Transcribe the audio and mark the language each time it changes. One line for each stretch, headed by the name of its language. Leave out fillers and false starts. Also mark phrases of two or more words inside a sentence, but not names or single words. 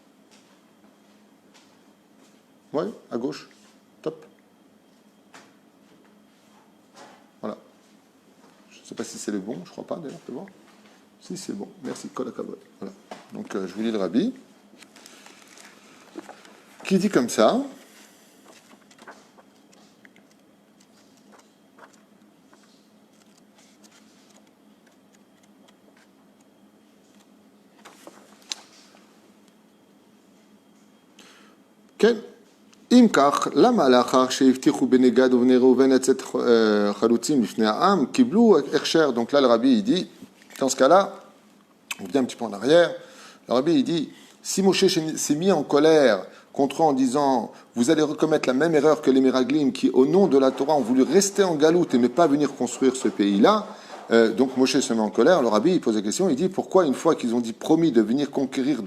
French: Oui, à gauche. Top. Voilà. Je ne sais pas si c'est le bon, je ne crois pas d'ailleurs, tu vois. Si, c'est bon. Merci,
Hebrew: כל הכבוד.
French: Voilà. Donc, je vous lis le rabbi, qui dit comme ça.
Hebrew: כן, אם כך, למה לאחר שהבטיחו בני גד ובני ראובן לצאת חלוצים לפני העם, קיבלו הכשר?
French: Donc là, le rabbi, il dit, dans ce cas-là, on revient un petit peu en arrière, le rabbi, il dit, si Moshe s'est mis en colère contre eux en disant, vous allez recommettre la même erreur que les Meraglim qui, au nom de la Torah, ont voulu rester en galoute et ne pas venir construire ce pays-là, donc Moshe se met en colère, le rabbi il pose la question, il dit pourquoi une fois qu'ils ont dit promis de venir conquérir